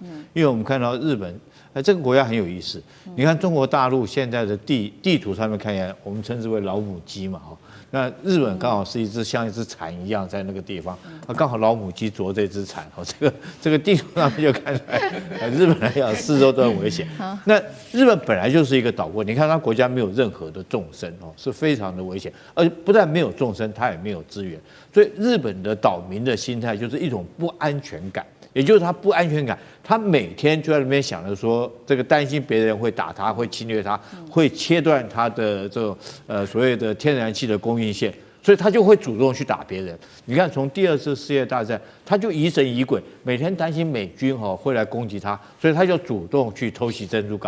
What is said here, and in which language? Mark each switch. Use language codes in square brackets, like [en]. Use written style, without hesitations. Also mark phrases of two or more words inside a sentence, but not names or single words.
[zh] 因為我們看到日本這個國家很有意思，你看中國大陸現在的地圖上面看起來，我們稱之為老母雞嘛那日本剛好是像一隻蠶一樣在那個地方，剛好老母雞啄這隻蠶這個地圖上面就看出來，日本來講四周都很危險。那日本本來就是一個島國，你看它國家沒有任何的縱深是非常的危險，而且不但沒有縱深，它也沒有資源，所以日本的島民的心態就是一種不安全感。也就是他不安全感，他每天就在那邊想着說，這個擔心別人會打他，會侵略他，會切斷他的這種所謂的天然氣的供應線，所以他就會主動去打別人。你看，從第2次世界大戰，他就疑神疑鬼，每天擔心美軍會來攻擊他，所以他就主動去偷襲珍珠港。